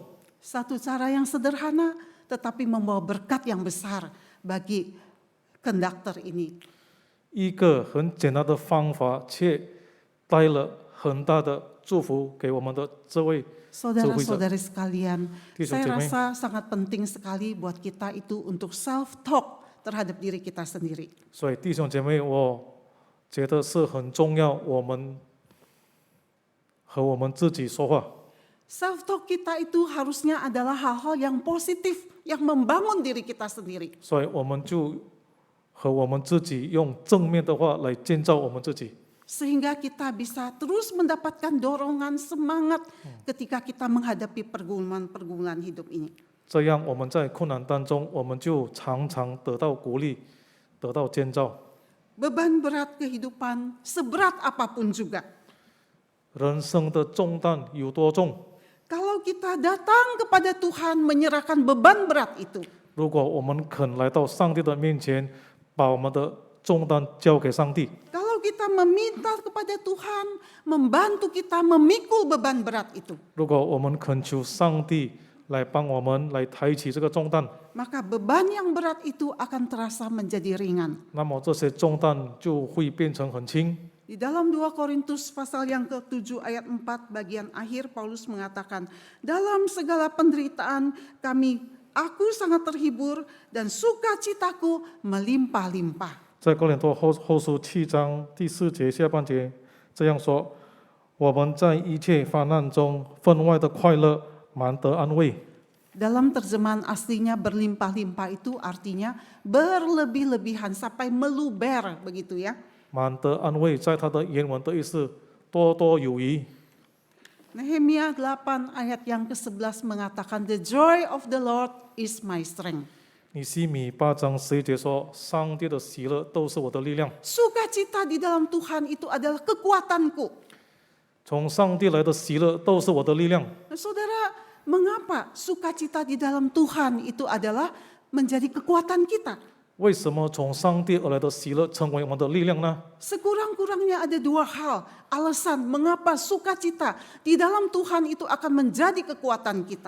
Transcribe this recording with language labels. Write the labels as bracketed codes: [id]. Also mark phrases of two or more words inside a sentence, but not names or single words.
[id] Satu cara yang sederhana tetapi membawa berkat yang besar bagi konduktor ini. [zh] 一个很简单的方法，却带了很大的祝福给我们的这位 [id] Saudara-saudari sekalian, [zh] 弟兄 [id] saya [zh] 姐妹。 [id] rasa sangat penting sekali buat kita itu untuk self-talk terhadap diri kita sendiri. [zh] 所以弟兄姐妹，我觉得是很重要，我们和我们自己说话。 [id] Self-talk kita itu harusnya adalah hal-hal yang positif, yang membangun diri kita sendiri. [zh] 所以我们就和我们自己用正面的话来建造我们自己， [id] Sehingga kita bisa terus mendapatkan dorongan semangat ketika kita menghadapi pergumulan-pergumulan hidup ini. [zh] 这样我们在困难当中，我们就常常得到鼓励，得到建造。 [id] Beban berat kehidupan seberat apapun juga. [zh] 人生的重担有多重？ [id] Kalau kita datang kepada Tuhan menyerahkan beban berat itu, [zh] 如果我们肯来到上帝的面前，把我们的重担交给上帝， [id] kalau kita meminta kepada Tuhan membantu kita memikul beban berat itu, [zh] 如果我们恳求上帝来帮我们来抬起这个重担， [id] maka beban yang berat itu akan terasa menjadi ringan. [zh] 那么这些重担就会变成很轻。 [id] Di dalam 2 Korintus pasal yang ke-7 ayat 4 bagian akhir Paulus mengatakan, dalam segala penderitaan aku sangat terhibur dan sukacitaku melimpah-limpah. [zh] 在哥林多后书7章第4节下半节这样说：我们在一切患难中分外的快乐，满得安慰。 [id] Dalam terjemahan aslinya berlimpah-limpah itu artinya berlebih-lebihan sampai meluber begitu ya. [zh] 满得安慰，在它的原文的意思多多有余。 [id] Nehemia 8 ayat yang ke-11 mengatakan, [en] the joy of the Lord is my strength. [zh] 尼希米8章11节说：上帝的喜乐都是我的力量。 [id] Sukacita di dalam Tuhan itu adalah kekuatanku. [zh] 从上帝来的喜乐都是我的力量。 [id] Nah, saudara, mengapa sukacita di dalam Tuhan itu adalah menjadi kekuatan kita? [zh] 为什么从上帝而来的喜乐成为我们的力量呢？ [id] Sekurang-kurangnya ada 2 hal alasan mengapa sukacita di dalam Tuhan itu akan menjadi kekuatan kita.